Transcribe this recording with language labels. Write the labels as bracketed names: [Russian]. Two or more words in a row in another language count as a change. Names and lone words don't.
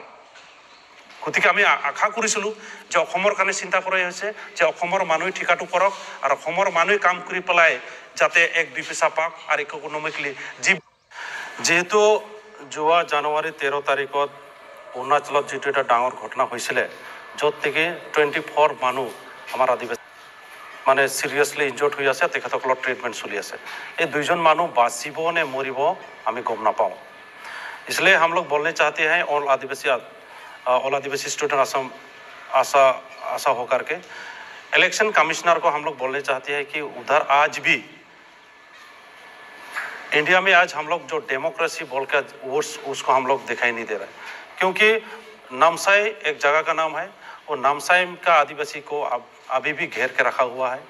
[Assamese] গতিকে আমি আশা কৰিছিলোঁ যে অসমৰ কাৰণে চিন্তা কৰাই হৈছে যে অসমৰ মানুহে ঠিকাটো কৰক আৰু অসমৰ মানুহে কাম কৰি পেলাই যাতে এক দুই পইচা পাওক আৰু ইকনমিকেলি যেহেতু যোৱা জানুৱাৰী 13 তাৰিখত অৰুণাচলত যিটো এটা ডাঙৰ ঘটনা হৈছিলে, য'ত থেকে 24 মানুহ আমাৰ আদিবাসী মানে [English] seriously injured [Assamese] হৈ আছে, তেখেতসকলৰ ট্ৰিটমেণ্ট চলি আছে। এই দুইজন মানুহ বাচিব নে মৰিব আমি গম নাপাওঁ। [Hindi] इसलिए हम लोग बोलने चाहते हैं ऑल आदिवासी स्टूडेंट असम आशा होकर के [English] election commissioner [Hindi] को हम लोग बोलने चाहते हैं कि उधर आज भी इंडिया में आज हम लोग जो डेमोक्रेसी बोल कर उसको हम लोग दिखाई नहीं दे रहे, क्योंकि नामसाई एक जगह का नाम है, वो नामसाई का आदिवासी को अभी भी घेर के रखा हुआ है।